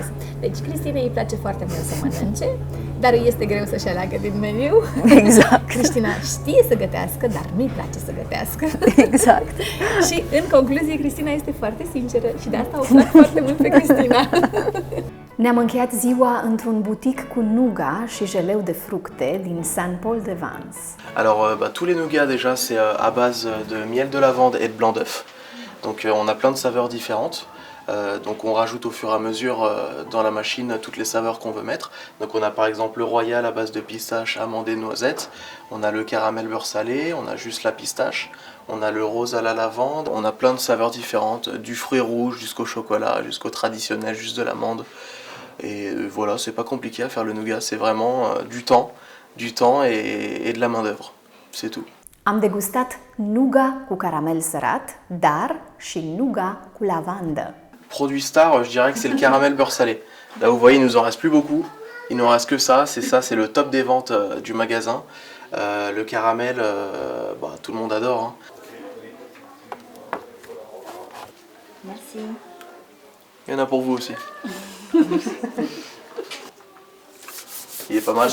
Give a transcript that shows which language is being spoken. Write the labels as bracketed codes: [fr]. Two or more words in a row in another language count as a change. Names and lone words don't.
[ro] Deci Cristinei îi place foarte mult să mănânce, dar îi este greu să-și aleagă din meniu. Exact. Cristina știe să gătească, dar nu-i place să gătească. Exact. Și în concluzie, Cristina este foarte sinceră și de asta o plac foarte mult pe Cristina. Ne-am încheiat ziua într-un butic cu nuga și jeleu de fructe din Saint Paul de Vence. [fr] Alors, tous les nougats déjà, c'est à base de miel de lavande et de blanc d'œuf. Donc on a plein de saveurs différentes. Donc on rajoute au fur et à mesure dans la machine toutes les saveurs qu'on veut mettre. Donc on a par exemple le royal à base de pistache, amandes et noisettes. On a le caramel beurre salé, on a juste la pistache. On a le rose à la lavande. On a plein de saveurs différentes, du fruit rouge jusqu'au chocolat, jusqu'au traditionnel, juste de l'amande. Et voilà, c'est pas compliqué à faire le nougat, c'est vraiment du temps et de la main d'œuvre. C'est tout. [ro] Am degustat nuga cu caramel sărat, dar și nuga cu lavandă. [fr] Produit star, je dirais que c'est le caramel beurre salé. Là, vous voyez, il nous en reste plus beaucoup. Il nous reste que ça, c'est le top des ventes du magasin. Le caramel, tout le monde adore. Hein. Merci. Il y en a pour vous aussi. Il est pas mal.